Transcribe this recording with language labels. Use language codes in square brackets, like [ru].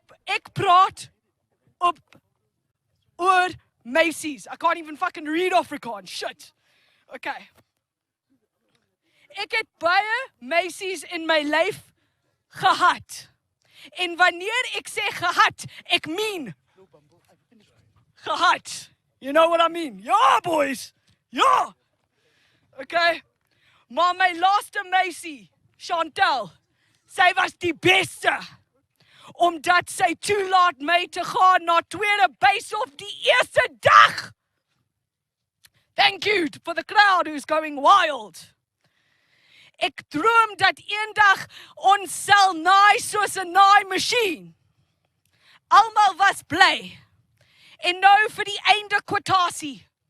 [af] Ek praat op oor meisies. [en] I can't even fucking read Afrikaans, shit. Okay. [af] Ek het baie meisies in my lyf gehad. En wanneer ek sê gehad, ek meen gehad. [en] You know what I mean? [af] Ja, boys. Ja. Okay. Maar my laaste meisie, Chantal, sy was die beste. Omdat sy toelaat my te gaan na tweede base-off die eerste dag. [en] Thank you for the crowd who's going wild. [af] Ek droom dat eendag ons sal naai soos 'n naaimasjien. Almal was bly. En nou vir die einde kwotasie.